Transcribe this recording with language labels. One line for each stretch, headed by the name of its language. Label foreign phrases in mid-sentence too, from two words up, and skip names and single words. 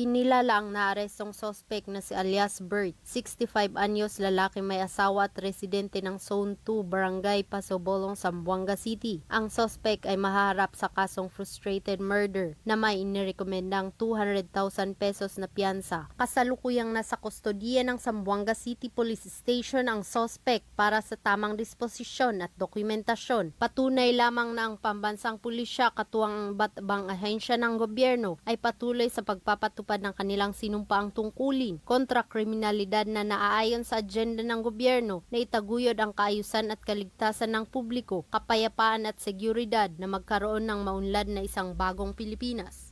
Filipino: Kinilala ang naarestong sospek na si alias Bert, 65 anyos, lalaki may asawa at residente ng Zone 2 Barangay Pasabolong, Zamboanga City. Ang sospek ay mahaharap sa kasong
English: frustrated murder
Filipino: na may inirekomendang 200,000 pesos na piyansa. Kasalukuyang nasa kustodiya ng Zamboanga City Police Station ang sospek para sa tamang disposisyon at dokumentasyon. Patunay lamang na ang pambansang pulisya katuwang ang iba't-ibang ahensya ng gobyerno ay patuloy sa pagpapatupad ng kanilang sinumpaang tungkulin kontra kriminalidad na naaayon sa agenda ng gobyerno na itaguyod ang kaayusan at kaligtasan ng publiko, kapayapaan at seguridad na magkaroon ng maunlad na isang bagong Pilipinas.